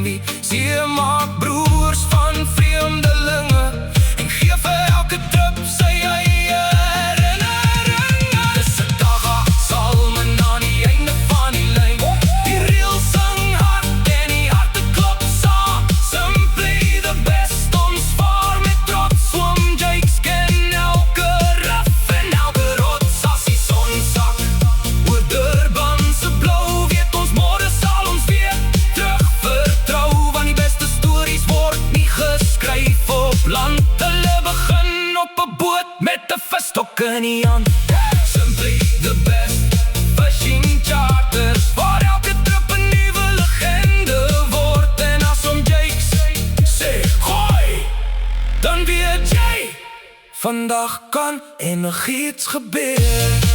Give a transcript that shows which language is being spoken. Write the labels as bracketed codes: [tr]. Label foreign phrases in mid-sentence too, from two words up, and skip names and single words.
[af] Wie see maak broers van vreemdelinge, en gee vir elke trip sy eie herinneringe. Dis 'n dag sal men aan die einde van die lyn, die reël sing hard en die harte klop saam. [en] Simply the best, [af] ons vaar met trots, Oom Jacques ken elke rif en elke rots. As die son sak oor Durban se blou, weet ons môre sal ons weer terug vertrou, want die beste stories word nie geskryf op land. Hulle begin op 'n boot met 'n visstok in die hand. [en] Simply the best, fishing charters, [af] waar elke trip 'n nuwe legende word. En as Oom Jacques sê gooi, dan weet jy, vandag kan enigiets gebeur.